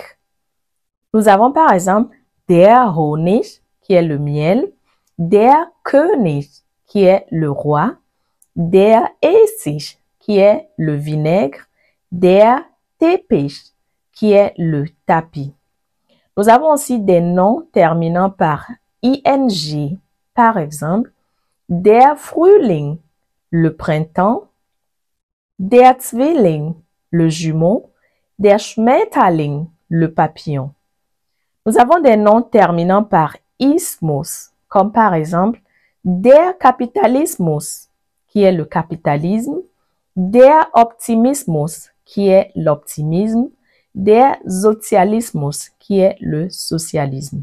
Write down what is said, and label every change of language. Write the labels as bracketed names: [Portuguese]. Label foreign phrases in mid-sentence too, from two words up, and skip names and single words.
[French] Nous avons par exemple [German] der Honig, [French] qui est le miel, [German] der König, [French] qui est le roi, [German] der Essig, [French] qui est le vinaigre, [German] der Teppich, [French] qui est le tapis. Nous avons aussi des noms terminant par ing, par exemple, [German] der Frühling, [French] le printemps, [German] der Zwilling, [French] le jumeau, [German] der Schmetterling, [French] le papillon. Nous avons des noms terminant par ismus, comme par exemple [German] der Kapitalismus, [French] qui est le capitalisme, [German] der Optimismus, [French] qui est l'optimisme, [German] der Sozialismus, [French] qui est le socialisme.